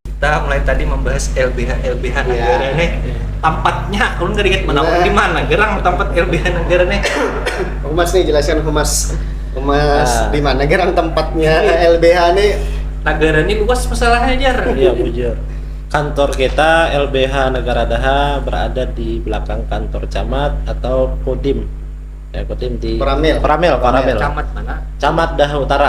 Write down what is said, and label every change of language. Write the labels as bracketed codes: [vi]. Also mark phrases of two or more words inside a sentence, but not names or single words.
[bjn] kita mulai tadi membahas LBH negara nih. Tempatnya ulun nggak ingat mana, Nah. [id] di mana Gerang tempat LBH negara nih. Humas nih, jelaskan Humas Ah. di mana Gerang tempatnya LBH nih. [bjn] Negara ini luas masalahnya Jar. Iya, bujur. [id] Kantor kita LBH Negara Daha berada di belakang kantor camat atau Kodim. Ya, Kodim di Koramil. Koramil. Camat mana? Camat Daha Utara.